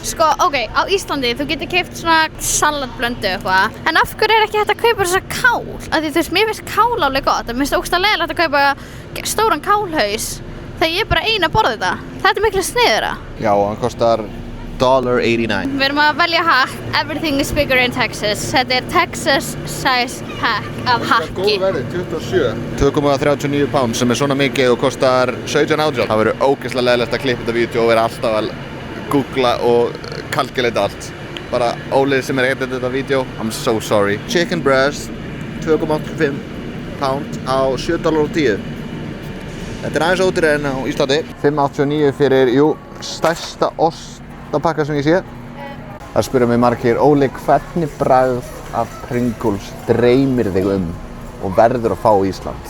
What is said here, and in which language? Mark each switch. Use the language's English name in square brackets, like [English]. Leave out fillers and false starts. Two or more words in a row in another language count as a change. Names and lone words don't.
[Icelandic] Sko, á Íslandi þú getur keypt svona salatblöndu eitthvað. En af hverju er ekki hægt að kaupa þessa kál? Af því þú veist, mér finnst kál alveg gott. Mér finnst ógeðslega leiðilegt að kaupa stóran kálhaus þegar ég er bara ein að borða þetta. Þetta er miklu sniðugra. Já, hann kostar $1.89. Við erum að velja hakk. [English] Everything is bigger in Texas. [Icelandic] Þetta er Texas [English] size pack [Icelandic] af hakki. Góð verðið, 27. 2,39 pounds sem er svona mikið og kostar 17.80. Það verður ógeðslega leiðilegt að klippa þetta vídeo og vera alltaf að googla og kalkulata allt. Bara Ólið sem er editað þetta vídeo, [English] I'm so sorry. Chicken breast, 2,85 pound á $7.10. [Icelandic] Þetta er aðeins ódýrari en á Íslandi. 5,89 fyrir, stærsta ostapakka sem ég sé. Það spyrja mig margir, Óli, hvernig bragð af Pringles dreymir þig og verður að fá í Ísland?